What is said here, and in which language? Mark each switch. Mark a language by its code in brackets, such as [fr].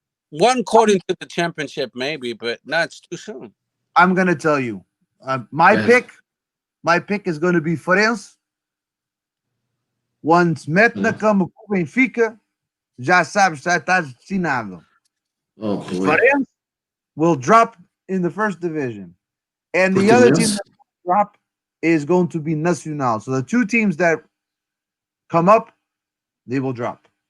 [en] One quarter to the championship, maybe, but no, it's too soon. I'm gonna tell you, my pick is going to be Farense. [pt] Once mete na cama com o Benfica, já sabes, já está destinado. [en] Farense will drop in the first division, and the other team that will drop is going to be Nacional. So the 2 teams that come up, they will drop.